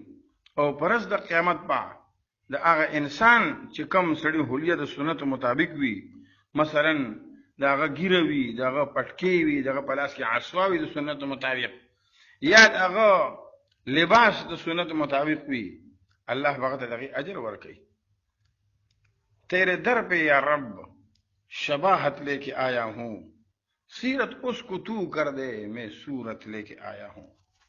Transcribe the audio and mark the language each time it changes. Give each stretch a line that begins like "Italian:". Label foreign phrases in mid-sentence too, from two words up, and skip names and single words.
Pashto: او پرز د قیامت با د هغه انسان چې کوم سړي حلیه د سنت مطابق وي، مثلا د هغه ګیره وي، د هغه پټکې وي، د هغه په لاس کې عصا وي د سنت مطابق، یا د هغه لباس د سنت مطابق وي، اللہ بغت دغی اجر ورکی.
Urdu: تیرے در پہ یا رب شباہت لے کے آیا ہوں، سیرت اس کو تو کر دے میں صورت لے کے آیا ہوں.